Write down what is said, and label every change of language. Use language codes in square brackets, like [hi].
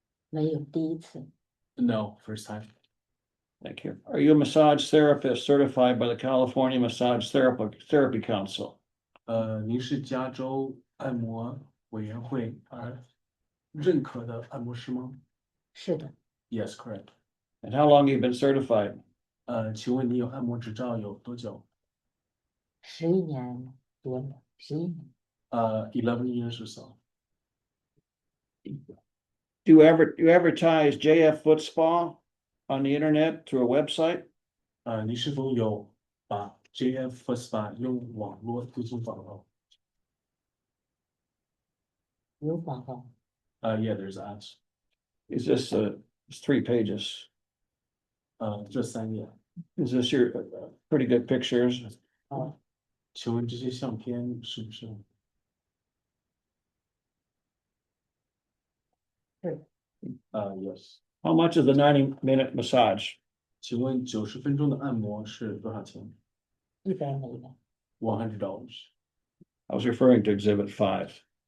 [zh] 没有，第一次。 [en] ？No, first time. Thank you. Are you a massage therapist certified by the California Massage Therapy Council? [zh] 您是加州按摩委员会认可的按摩师吗？是的， [en] Yes, correct. And how long have you been certified? [zh] 请问你有按摩执照有多久 11年多了，11年。 [en] ？11 years or so. Do you advertise JF Foot Spa on the internet through a website? [zh] 您是否有把 JF First Spa 用网络推出广告？有广告。 [en] Yeah, there's ads. Is this it's 3 pages? [zh] 这3页。 [en] Is this your pretty good pictures? [zh] 请问这些相片是不是？是。 [en] Yes. How much is the 90-minute massage? [zh] 请问90分钟的按摩是多少钱 100美元。 [en] ？$100. I was referring to Exhibit 5.